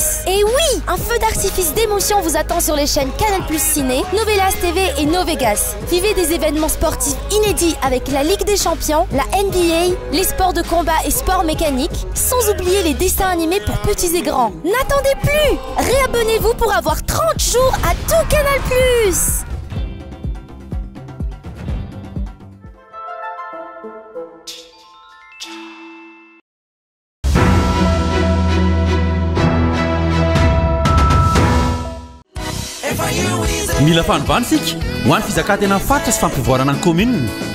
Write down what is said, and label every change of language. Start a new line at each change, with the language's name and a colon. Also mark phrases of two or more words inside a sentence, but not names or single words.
French: Et oui, un feu d'artifice d'émotion vous attend sur les chaînes Canal+, Ciné, Novelas TV et Novegas. Vivez des événements sportifs inédits avec la Ligue des Champions, la NBA, les sports de combat et sports mécaniques, sans oublier les dessins animés pour petits et grands. N'attendez plus! Réabonnez-vous pour avoir 30 jours à tout Canal+.
Malagasy: Mila fanovana sika ho an'ny fizakantena fatra sy fampivoarana ny commune.